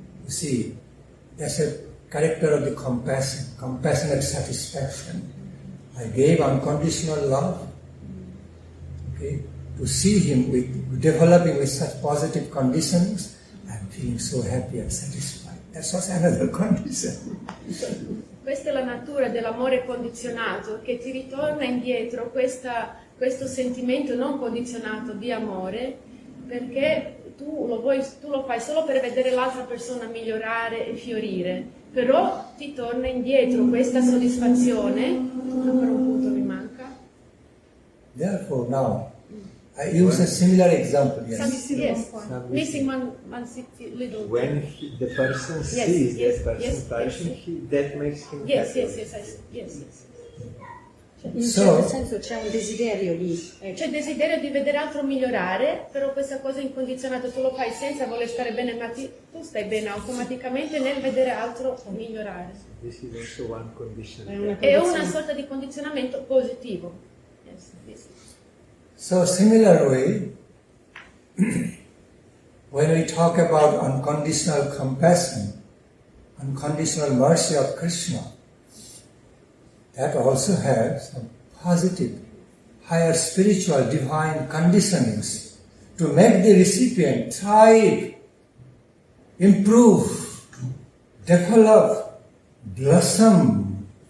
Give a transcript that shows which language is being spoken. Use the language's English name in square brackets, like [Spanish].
[English] You see, that's a character of the compassionate satisfaction. I gave unconditional love, okay, to see him developing with such positive conditions. I'm feeling so happy and satisfied. That's also another condition. [Italian] Questa è la natura dell'amore condizionato, che ti ritorna indietro questo sentimento non condizionato di amore, perché tu lo fai solo per vedere l'altra persona migliorare e fiorire, però ti torna indietro questa soddisfazione. Ancora un punto mi manca. [English] Therefore now, I use a similar example. Yes. Missing one little. When the person sees that person flourishing, that makes him happy. Yes. [Italian] In un certo senso c'è un desiderio lì. C'è il desiderio di vedere altro migliorare, però questa cosa incondizionata tu lo fai senza voler stare bene, ma tu stai bene automaticamente nel vedere altro migliorare. [English] This is also one condition. [Italian] È una sorta di condizionamento positivo. [English] Yes. So similar way, when we talk about unconditional compassion, unconditional mercy of Krishna, that also has some positive, higher spiritual, divine conditionings to make the recipient thrive, improve, develop, blossom.